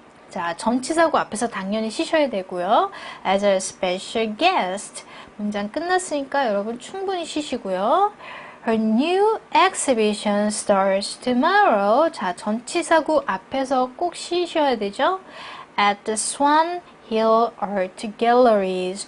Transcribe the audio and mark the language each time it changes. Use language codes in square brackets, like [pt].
[ko] 자, 전치사구 앞에서 당연히 쉬셔야 되고요. [en] As a special guest. [ko] 문장 끝났으니까 여러분 충분히 쉬시고요. [en] Her new exhibition starts tomorrow. [ko] 자, 전치사구 앞에서 꼭 쉬셔야 되죠. [en] At the Swan Hill Art Galleries.